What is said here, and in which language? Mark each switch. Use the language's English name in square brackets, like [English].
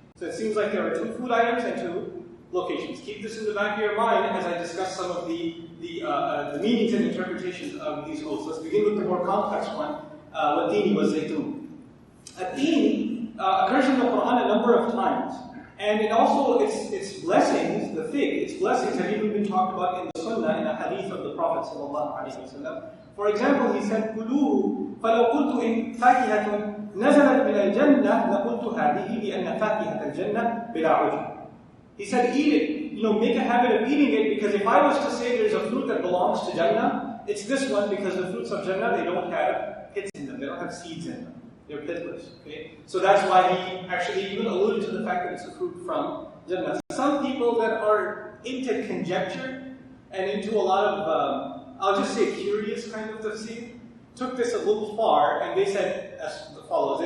[English] So it seems like there are 2 food items and 2 locations. Keep this in the back of your mind as I discuss some of the meanings and interpretations of these oaths. Let's begin with the more complex one. [Arabic] وَالتِّينِ وَالزَّيْتُونِ. [English] At-teen occurs in the Quran a number of times. And it also, its blessings, the fig, its blessings have even been talked about in the Sunnah, in a hadith of the Prophet ﷺ. For example, he said, [Arabic] كُلُوهُ فَلَوْ قُلْتُ إِنْ فَاكِهَةٌ نَزَلَتْ مِنَ الْجَنَّةِ لَقُلْتُ هَذِهِ لِأَنَّ فَاكِهَةَ الْجَنَّةِ بِلَا عُجْبٍ. [English] He said, eat it. Make a habit of eating it, because if I was to say there's a fruit that belongs to Jannah, it's this one, because the fruits of Jannah, they don't have pits in them, they don't have seeds in them. They're pitless. Okay? So that's why he actually even alluded to the fact that it's a fruit from Jannah. Some people that are into conjecture and into a lot of, I'll just say curious kind of tafsir, took this a little far, and they said as follows.